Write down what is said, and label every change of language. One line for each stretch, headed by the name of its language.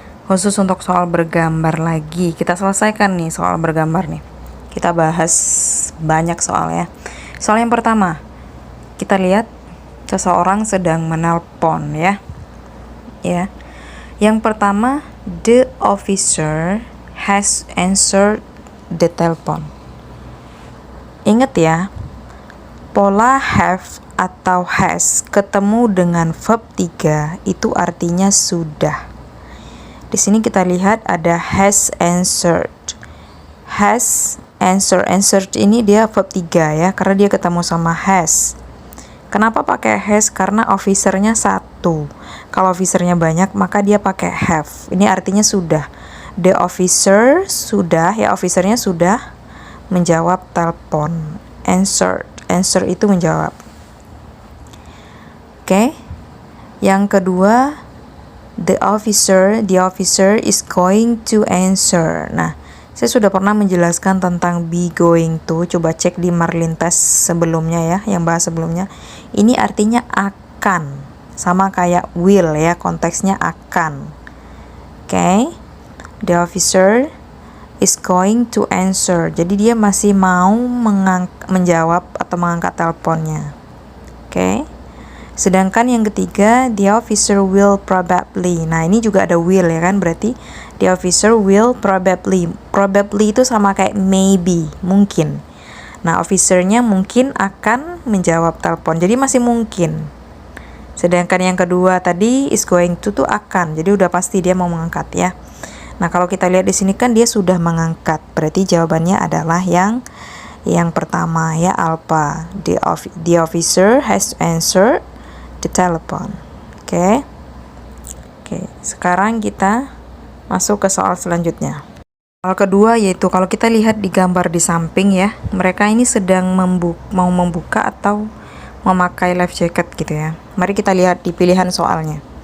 Indonesian: Khusus untuk soal bergambar lagi. Kita selesaikan nih soal bergambar nih. Kita bahas banyak soal ya. Soal yang pertama, kita lihat seseorang sedang menelpon ya. Ya. Yang pertama,
English: the officer has answered the telephone.
Indonesian: Ingat ya, pola have atau has ketemu dengan verb 3 itu artinya sudah. Di sini kita lihat ada has answered. Has answered ini dia verb 3 ya, karena dia ketemu sama has. Kenapa pakai has? Karena officernya satu. Kalau officernya banyak maka dia pakai have. Ini artinya sudah. The officer sudah ya, officernya sudah menjawab telepon. Answer itu menjawab. Oke. Yang kedua,
English: the officer is going to answer.
Indonesian: Nah, saya sudah pernah menjelaskan tentang be going to. Coba cek di Marlin Test sebelumnya ya, yang bahas sebelumnya. Ini artinya akan. Sama kayak will ya, konteksnya akan. Oke.
English: The officer is going to answer.
Indonesian: Jadi dia masih mau menjawab atau mengangkat teleponnya. Oke. Sedangkan yang ketiga,
English: the officer will probably.
Indonesian: Nah, ini juga ada will ya kan, berarti
English: the officer will probably.
Indonesian: Probably itu sama kayak maybe, mungkin. Nah, officernya mungkin akan menjawab telepon. Jadi masih mungkin. Sedangkan yang kedua tadi is going to tuh akan. Jadi udah pasti dia mau mengangkat ya. Nah, kalau kita lihat di sini kan dia sudah mengangkat. Berarti jawabannya adalah yang pertama ya, alpha.
English: The officer has answered the telephone.
Indonesian: Oke. Sekarang kita masuk ke soal selanjutnya. Soal kedua yaitu kalau kita lihat di gambar di samping ya, mereka ini sedang mau membuka atau memakai life jacket gitu ya. Mari kita lihat di pilihan soalnya.